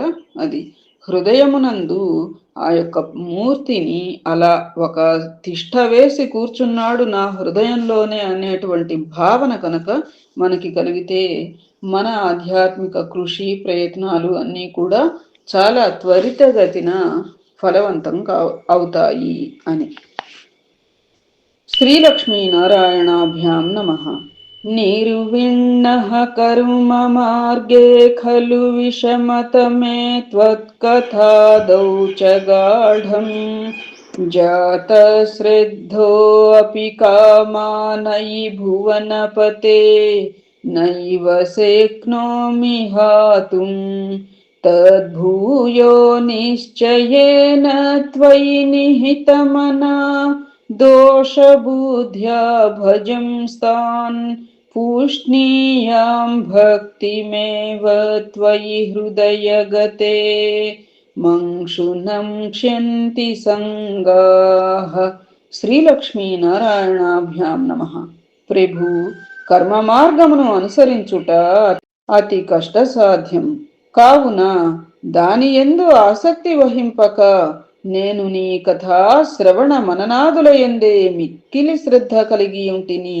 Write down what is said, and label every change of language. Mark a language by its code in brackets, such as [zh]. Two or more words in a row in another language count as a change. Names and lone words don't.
[te] అది హృదయమునందు ఆ యొక్క మూర్తిని అలా ఒక తిష్ట వేసి కూర్చున్నాడు నా హృదయంలోనే అనేటువంటి భావన కనుక మనకి కలిగితే మన ఆధ్యాత్మిక కృషి ప్రయత్నాలు అన్నీ కూడా చాలా త్వరితగతిన ఫలవంతం అవుతాయి అని. [sa] శ్రీలక్ష్మీ నారాయణాభ్యాం నమః. నిర్విణ్ణః కర్మ మార్గే ఖలు విషమతమే త్వత్కథాదౌ చ గాఢం जातश्रद्धोऽपि कामानयि भुवनपते नैव शक्नोमि हातुं तद्भूयो निश्चयेन त्वयि निहितमना दोषबुद्ध्या भजंस्तान् पूष्णीयां भक्तिमेव त्वयि हृदयगते मंशुनं क्ष्यन्ति संगाः. శ్రీలక్ష్మీనారాయణాభ్యాం నమః. [te] ప్రభు, కర్మ మార్గమును అనుసరించుట అతి కష్టసాధ్యం కావున దాని యందు ఆసక్తి వహింపక నేను నీ కథా శ్రవణ మననాదుల యందే మిక్కిలి శ్రద్ధ కలిగి ఉంటిని.